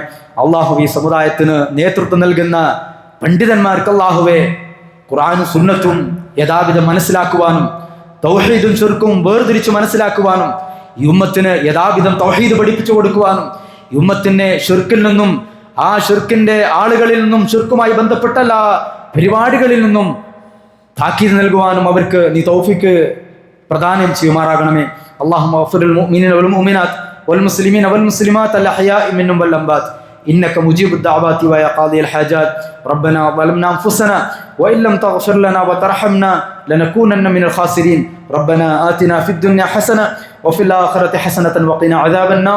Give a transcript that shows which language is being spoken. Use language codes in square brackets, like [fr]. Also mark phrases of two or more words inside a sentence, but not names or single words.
[ml] അള്ളാഹുവേ, ഈ സമുദായത്തിന് നേതൃത്വം നൽകുന്ന പണ്ഡിതന്മാർക്ക് അള്ളാഹുവേ ഖുർആനും സുന്നത്തും യഥാവിധം മനസ്സിലാക്കുവാനും തൗഹീദും ശിർക്കും വേർതിരിച്ച് മനസ്സിലാക്കുവാനും ഈ ഉമ്മത്തിന് യഥാവിധം തൗഹീദ് പഠിപ്പിച്ചു കൊടുക്കുവാനും ഈ ഉമ്മത്തിനെ ശിർക്കിൽ നിന്നും ആ ശിർക്കിന്റെ ആളുകളിൽ നിന്നും ശിർക്കുമായി ബന്ധപ്പെട്ട എല്ലാ പരിപാടികളിൽ നിന്നും താക്കീത് നൽകുവാനും അവർക്ക് നീ തൗഫീക്ക് പ്രദാനം ചെയ്യുമാറാകണമേ. [ar] اللهم اغفر للمؤمنين والمؤمنات والمسلمين والمسلمات الأحياء منهم والأموات إنك مجيب الدعوات ويا قاضي الحاجات. ربنا ظلمنا أنفسنا وإن لم تغفر لنا وترحمنا لنكونن من الخاسرين. ربنا آتنا في الدنيا حسنة وفي الآخرة حسنة وقنا عذاب النار.